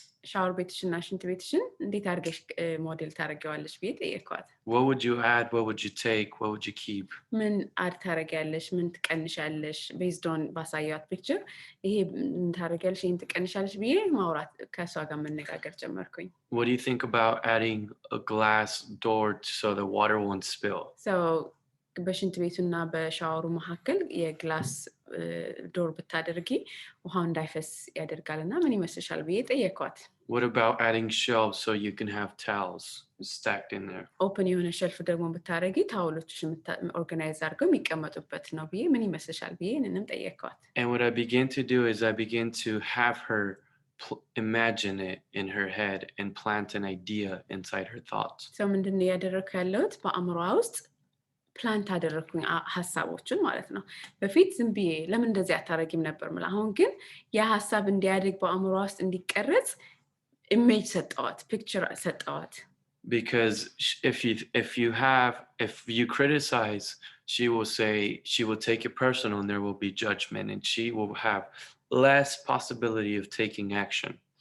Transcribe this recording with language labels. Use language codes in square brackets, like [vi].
[am] ሻወር ቤትሽና ሽንት ቤትሽን እንዴት አድርገሽ ሞዴል ታደርጊዋለሽ ብዬ ጠየቅኳት [en] What would you add? What would you take? What would you keep? [am] ምን አድ ታደርጊያለሽ ምን ትቀንሻለሽ [en] based on [am] ባሳየኋት ፒክቸር ይሄ ምን ታደርጊያለሽ ይሄን ትቀንሻለሽ ብዬ ማውራት ከሷ ጋር መነጋገር ጀመርኩኝ [en] What do you think about adding a glass door so the water won't spill? [am] So በሽንት ቤቱና በሻወሩ መካከል የግላስ ዶር ብታደርጊ ውሃው እንዳይፈስ ያደርጋልና ምን ይመስልሻል ብዬ ጠየቅኳት [en] What about adding shelves so you can have towels stacked in there? [am] ኦፕን የሆነ ሸልፍ ደግሞ ብታደርጊ ታውሎችሽን ኦርጋናይዝ አድርገው የሚቀመጡበት ነው ብዬ ምን ይመስልሻል ብዬ እኔንም ጠየቅኳት [en] And what I began to do is I began to have her imagine it in her head and plant an idea inside her thoughts. [am] So ምንድነው ያደረኩ ያለሁት በአእምሮዋ ውስጥ ፕላንት አደረኩኝ ሐሳቦችን ማለት ነው በፊት ዝም ብዬ ለምን እንደዚህ አታረጊም ነበር ማለት አሁን ግን ያ ሐሳብ እንዲያድግ በአእምሮዋ ውስጥ እንዲቀረጽ ኢሜጅ ሰጠዋት ፒክቸር ሰጠዋት [en] Because if you criticize, she will take it personal and there will be judgment and she will have less possibility of taking action.